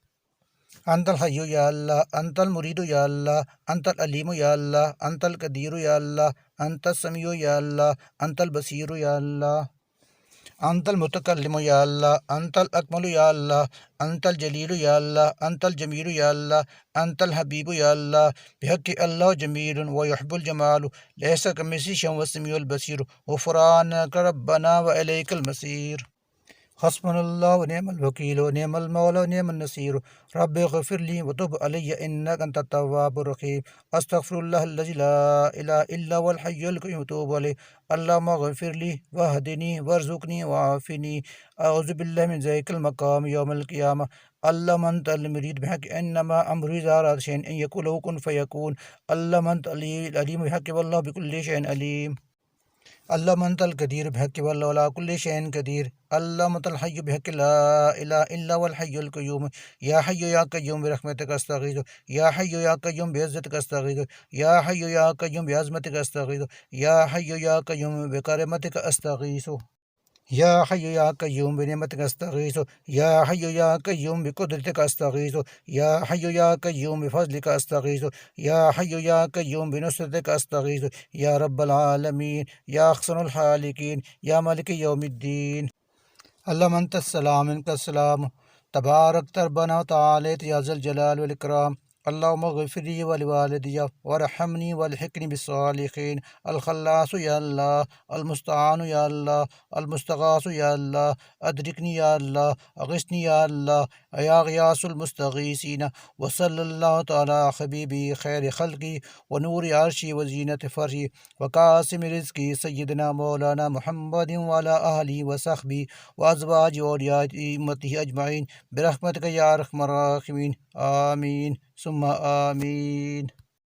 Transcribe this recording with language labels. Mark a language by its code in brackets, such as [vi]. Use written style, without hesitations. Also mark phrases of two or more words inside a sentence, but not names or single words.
[ar] انت الحی یا اللہ، انت المرید یا اللہ، انت العلیم یا اللہ، انت القدیر یا اللہ، انت السمیع یا اللہ، انت البصیر یا اللہ، انت المتکلم یا اللہ، انت الاکمل یا اللہ، انت الجلیل یا اللہ، انت الجمیل یا اللہ، انت الحبیب یا اللہ، بحق اللہ جمیل ویحب الجمال، لیس کمثلہ شیء والسمیع البصیر، غفرانک ربنا والیک المصیر، حسبنا اللہ ونعم الوکیل ونعم المولا ونعم النصیر، رب اغفر لی وتب علی انک انت التواب الرحیم، استغفر اللہ الذی لا الہ الا هو الحی القیوم واتوب الیہ، اللہم اغفر لی واہدنی وارزقنی وعافنی، اعوذ باللہ من ذلک المقام یوم القیامہ، اللہم انت المرید بحق انما امری اذا اراد شیئا ان یقول له کن فیکون، اللہم انت العلیم بحق واللہ بکل شیء علیم، اللہم انت القدیر بحق واللہ علی کل شیء قدیر، اللہم انت الحی بحق لا الہ الا هو الحی القیوم، یا حی یا قیوم برحمتک استغیث، یا حی یا قیوم بعزتک استغیث، یا حی یا قیوم بعظمتک استغیث، یا حی یا قیوم بکرامتک استغیث، یا حی یا قیوم بنعمتک استغیث، یا حی یا قیوم بقدرتک استغیث، یا حی یا قیوم بفضلک استغیث، یا حی یا قیوم بنصرتک استغیث، یا رب العالمین، یا احسن الخالقین، یا مالک یوم الدین، اللہم انت السلام منک السلام، تبارک ربنا وتعالیت یا ذا الجلال والاکرام، اللہم اغفر لی ولوالدی وارحمنی والحقنی بالصالحین، الخلاص یا اللہ، المستعان یا اللہ، المستغاث یا اللہ، ادرکنی یا اللہ، اغثنی یا اللہ، یا غیاث المستغیثین، وصلی اللہ تعالی حبیبی خیر خلقی ونور عرشی وزینت فرشی وقاسم رزقی سیدنا مولانا محمد وعلی آلہ وصحبہ وازواج اولیاء امتہ اجمعین برحمتک یا ارحم الراحمین، آمین ثم آمین۔